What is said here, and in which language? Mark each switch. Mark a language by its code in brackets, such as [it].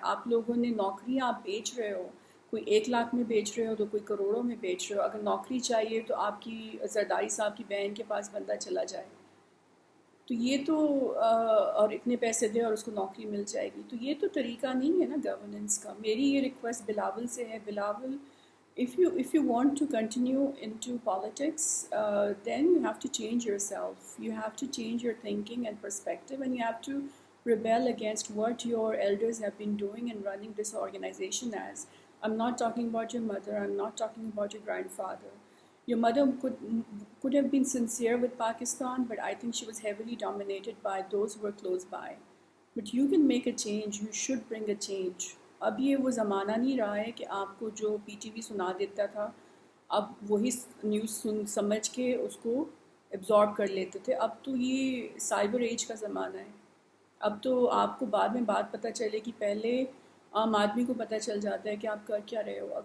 [ur] آپ لوگوں نے نوکریاں آپ بیچ رہے ہو، کوئی 1 لاکھ میں بیچ رہے ہو تو کوئی کروڑوں میں بیچ رہے ہو. اگر نوکری چاہیے تو آپ کی زرداری صاحب کی بہن کے پاس بندہ چلا جائے، تو یہ تو اور اتنے پیسے دے اور اس کو نوکری مل جائے گی. تو یہ تو طریقہ نہیں ہے نا گورننس کا. میری یہ ریکویسٹ بلاول سے ہے، [en] Bilawal if you want to continue into politics, then you have to change yourself. You have to change your thinking and perspective, and you have to rebel against what your elders have been doing and running this organization as. I'm not talking about your mother, I'm not talking about your grandfather. Your mother could have been sincere with Pakistan, but I think she was heavily dominated by those who were close by. But you can make a change, you should bring a change. [ur] اب یہ وہ زمانہ نہیں رہا ہے کہ آپ کو جو پی ٹی وی سنا دیتا تھا اب وہی نیوز سمجھ کے اس کو ایبزارب کر لیتے تھے. اب تو یہ سائبر ایج کا زمانہ ہے. اب تو آپ کو بعد میں بات پتہ چلے کہ پہلے عام آدمی کو پتہ چل جاتا ہے کہ آپ کر کیا رہے ہو.